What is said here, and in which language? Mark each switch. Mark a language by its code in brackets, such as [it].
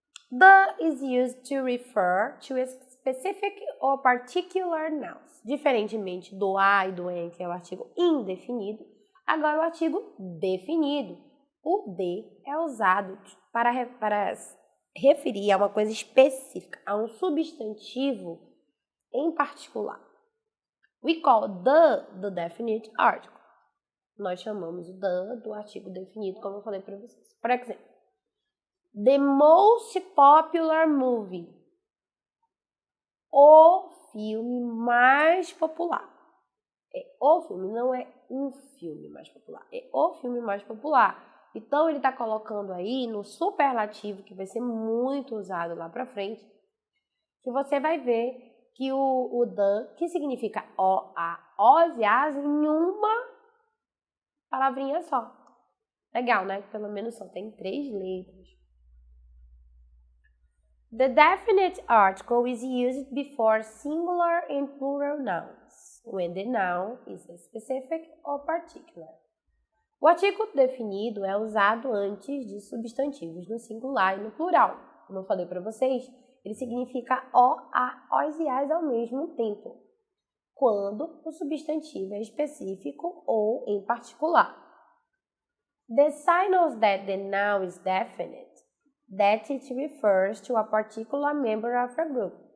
[en] The is used to refer to a specific or particular nouns. [pt] Diferentemente do a e do en, que é o artigo indefinido, Agora o artigo definido. O de é usado para referir a uma coisa específica, a um substantivo em particular. [en] We call the definite article. [pt] Nós chamamos o the do artigo definido, como eu falei para vocês. Por exemplo, the most popular movie. O filme mais popular. É o filme, não é um filme mais popular. É o filme mais popular. Então, ele está colocando aí no superlativo, que vai ser muito usado lá para frente, que você vai ver que o the, que significa o, a, os e as, em uma palavrinha só. Legal, né? Pelo menos só tem 3 letras. [en] The definite article is used before singular and plural nouns, when the noun is specific or particular. [pt] O artigo definido é usado antes de substantivos no singular e no plural. Como eu falei para vocês, ele significa o, a, os e as ao mesmo tempo, quando o substantivo é específico ou em particular. [en] The signals that the noun is definite, that it refers to a particular member of a group.